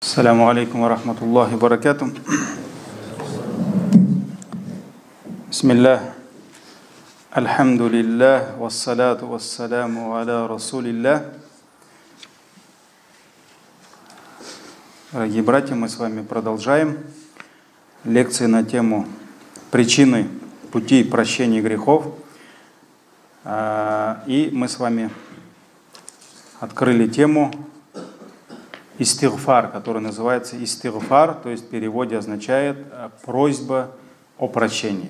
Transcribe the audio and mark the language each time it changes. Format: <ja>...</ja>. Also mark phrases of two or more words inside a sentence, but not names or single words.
<ar>السلام عليكم ورحمة الله وبركاته. Бисмиллах. Альхамдулиллах. والصلاة والسلام على رسول الله.</ar> <ru>Дорогие братья, мы с вами продолжаем лекции на тему причины пути прощения грехов. И мы с вами открыли тему истигфар, который называется истигфар, то есть в переводе означает просьба о прощении.</ru>